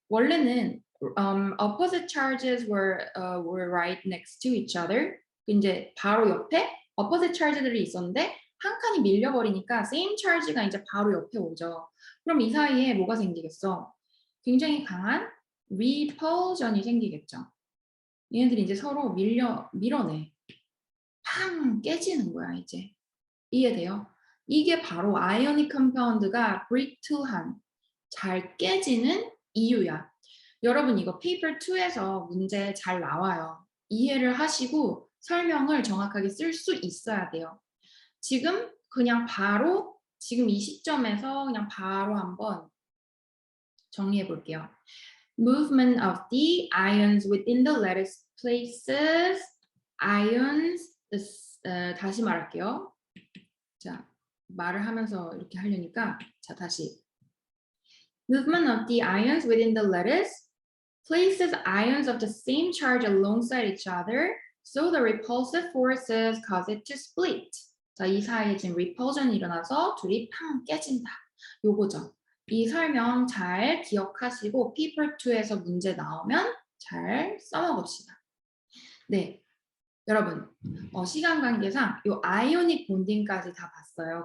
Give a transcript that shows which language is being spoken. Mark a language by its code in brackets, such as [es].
[ko] 원래는 [en] opposite charges were right next to each other. [ko] 이제 바로 옆에 opposite charge들이 있었는데 한 칸이 밀려버리니까 same charge가 이제 바로 옆에 오죠. 그럼 이 사이에 뭐가 생기겠어? 굉장히 강한 repulsion이 생기겠죠. 얘네들이 이제 서로 밀어내. 팡 깨지는 거야 이제. 이해돼요? 이게 바로 아이오닉 컴파운드가 brittle한, 잘 깨지는 이유야. 여러분 이거 페이퍼 2에서 문제 잘 나와요. 이해를 하시고 설명을 정확하게 쓸 수 있어야 돼요. 지금 그냥 바로 지금 이 시점에서 그냥 바로 한번 정리해 볼게요. [en] Movement of the ions within the lattice places ions [ko] 다시 말할게요. 자, 말을 하면서 이렇게 하려니까 자, 다시 [en] Movement of the ions within the lattice places ions of the same charge alongside each other so the repulsive forces cause it to split. [ko] 자, 이 사이에 지금 repulsion이 일어나서 둘이 팡 깨진다. 요거죠. 이 설명 잘 기억하시고 paper 2에서 문제 나오면 잘 써먹읍시다. 네, 여러분 시간 관계상 요 아이오닉 본딩까지 다 봤어요.